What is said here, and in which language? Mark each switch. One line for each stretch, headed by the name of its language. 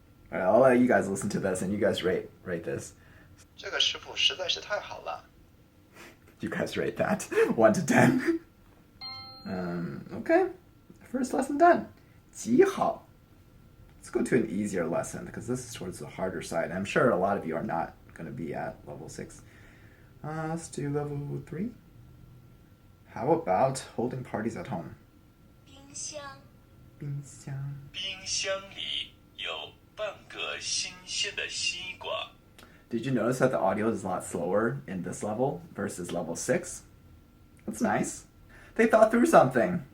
English: Alright, I'll let you guys listen to this and you guys rate this.
Chinese: 这个师傅实在是太好了。
English: You guys rate that. 1 to 10. Okay. First lesson done.
Chinese: 极好.
English: Let's go to an easier lesson because this is towards the harder side. I'm sure a lot of you are not going to be at level 6. Let's do level 3. How about holding parties at home?
Chinese: 冰箱，冰箱。冰箱里有半个新鲜的西瓜。
English: Did you notice that the audio is a lot slower in this level versus level 6? That's nice. They thought through something.